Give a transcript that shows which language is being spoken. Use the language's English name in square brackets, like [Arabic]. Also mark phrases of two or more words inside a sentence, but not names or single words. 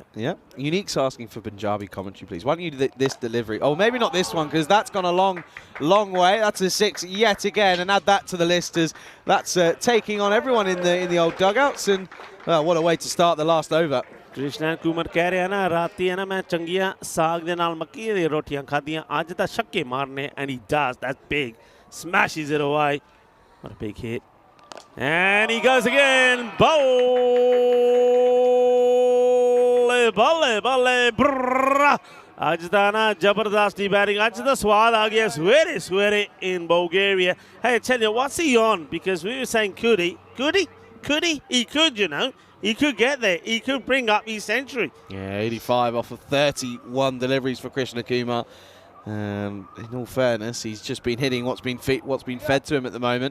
[English] Yeah. Unique's asking for Punjabi commentary, please. Why don't you do this delivery? Oh, maybe not this one, because that's gone a long, long way. That's a 6 yet again, and add that to the list as that's taking on everyone in the old dugouts. And well, what a way to start the last over. [Punjabi] Krishna Kumar [Hindi] कह रहे हैं [Punjabi] ਨਾ ਰਾਤੀ ਹੈ ਨਾ ਮੈਂ ਚੰਗੀਆ ਸਾਗ ਦੇ ਨਾਲ ਮੱਕੀ ਦੀ ਰੋਟੀਆਂ ਖਾਦੀਆਂ ਆਜ ਦਾ ਛੱਕੇ ਮਾਰਨੇ, [English] and he does. That's big. Smashes it away. What a big hit. And he goes again. [Punjabi] ਬੱਲੇ, ਬੱਲੇ, ਬੱਲੇ, brrrr. ਅੱਜ ਦਾ ਨਾ ਜ਼ਬਰਦਸਤੀ ਬੈਟਿੰਗ. ਅੱਜ ਦਾ ਸੁਆਦ ਆ ਗਿਆ [English] sweaty in Bulgaria. Hey, I tell you, what's he on? Because we were saying could he? He could, you know. He could get there. He could bring up his century. Yeah, 85 off of 31 deliveries for Krishna Kumar. In all fairness, he's just been hitting what's been fed to him at the moment.